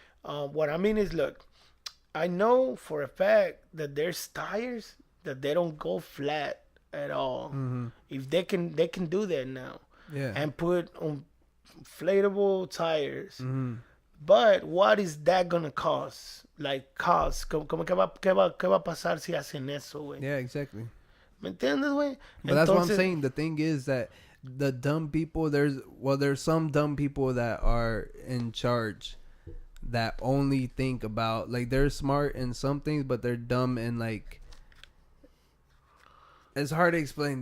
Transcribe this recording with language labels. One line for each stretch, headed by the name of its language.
English: What I mean is, look, I know for a fact that there's tires that they don't go flat at all. If they can do that now. Yeah. And put on inflatable tires. But what is that gonna cost?
Spanish: Like, como que va a pasar si hacen eso, güey?
English: Yeah, exactly.
Spanish: ¿Me entiendes, güey?
English: But that's what I'm saying. The thing is that the dumb people, there's some dumb people that are in charge that only think about, like, they're smart in some things, but they're dumb in, like, it's hard to explain.